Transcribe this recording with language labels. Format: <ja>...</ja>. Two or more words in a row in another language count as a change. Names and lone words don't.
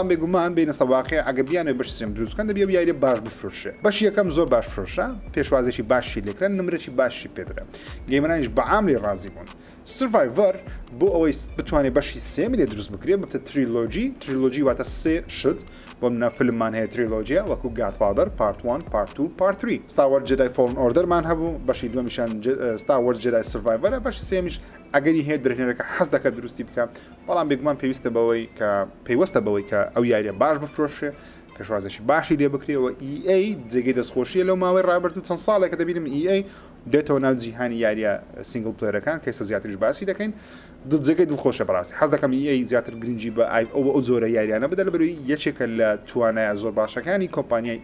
<ckb>بێگومان بینە سەواقع ئەگەبیانە بەشی سێم دروستکەن دەبێ یاری باش بفرۆشێ بەشی یەکەم زۆر باش فرۆشە پێشوازێکی باشی لێکران نمرێکی باشی پێدرا گەیمەرانیش بەعاملی ڕازی بوون Survivor بۆ ئەوەی بتوانێت بەشی سێمی لێ دروست بکرێت بتە تریلۆجی واتە سێ شت بۆ منە فیلممان هەیە تریلۆجیە وەکو Godfather Part 1 Part 2 Part 3 Star Wars Jedi Fallen Orderمان هەبوو بەشی دووەمیشان Star Wars Jedi Survivor بەشی سێمیش ئەگەری هەیە درهێنەرەکە حەز دەکات دروستی بکە بەڵام بێگومان پێویستە بەوەی کە ئەو یاریە باش بفرۆشێ پێشوازێکی باشی لێ بکرێەوە EA جێگەی دەستخۆشیە لەو ماوەی ڕابردوو چەند ساڵێک کە دەبینم EA دێتەوە ناو جیهانی یاریە</ckb> <en>single player</en> <ckb>کەسە زیاتریش باسی دەکەین جێگەی دڵخۆشە بەڕاستی حەز دەکەم EA زیاتر گرنگی بە ئەو جۆرە یاریانە بدە لەبەرەوەی یەکێکە لە توانایە زۆر باشەکانی کۆمپانیای</ckb>